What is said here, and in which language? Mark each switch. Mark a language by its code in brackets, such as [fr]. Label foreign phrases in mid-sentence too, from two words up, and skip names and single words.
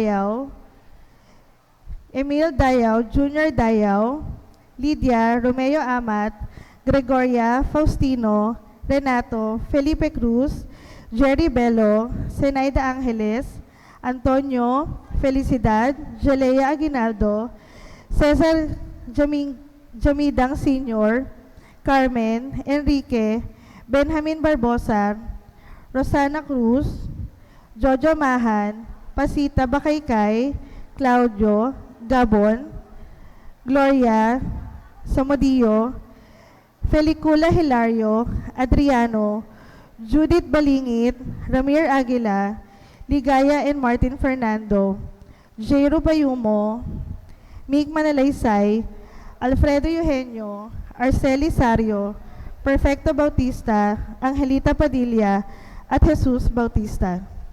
[tl] Dayaw, Junior Dayaw, Lydia Romeo Amat, Gregoria Faustino, Renato, Felipe Cruz, Jerry Bello, Zenaida Angeles, Antonio, Felicidad, Jalea Aguinaldo, Cesar Jamidang Sr., Carmen, Enrique, Benjamin Barbosa, Rosana Cruz, Jojo Mahan, Pasita Bakaykay, Claudio, Gabon, Gloria, Samudio, Felicula Hilario, Adriano, Judith Balingit, Ramir Aguila, Ligaya and Martin Fernando, Jairo Bayumo, Mig Manalaysay, Alfredo Eugenio, Arceli Sario, Perfecto Bautista, Angelita Padilla, at Jesus Bautista.